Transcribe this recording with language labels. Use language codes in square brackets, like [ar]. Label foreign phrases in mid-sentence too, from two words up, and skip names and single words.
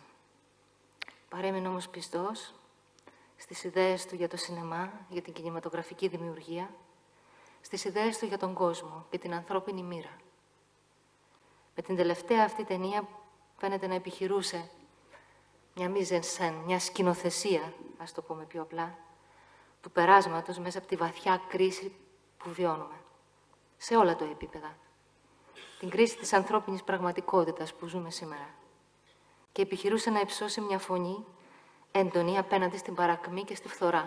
[el] Παρέμεινε όμως πιστός στις ιδέες του για το σινεμά, για την κινηματογραφική δημιουργία, στις ιδέες του για τον κόσμο και την ανθρώπινη μοίρα. Με την τελευταία αυτή ταινία φαίνεται να επιχειρούσε μια [fr] mise en scène, [el] μια σκηνοθεσία, ας το πούμε πιο απλά, του περάσματος μέσα από τη βαθιά κρίση που βιώνουμε. Σε όλα τα επίπεδα. Την κρίση της ανθρώπινης πραγματικότητας που ζούμε σήμερα. Και επιχειρούσε να υψώσει μια φωνή έντονη απέναντι στην παρακμή και στη φθορά.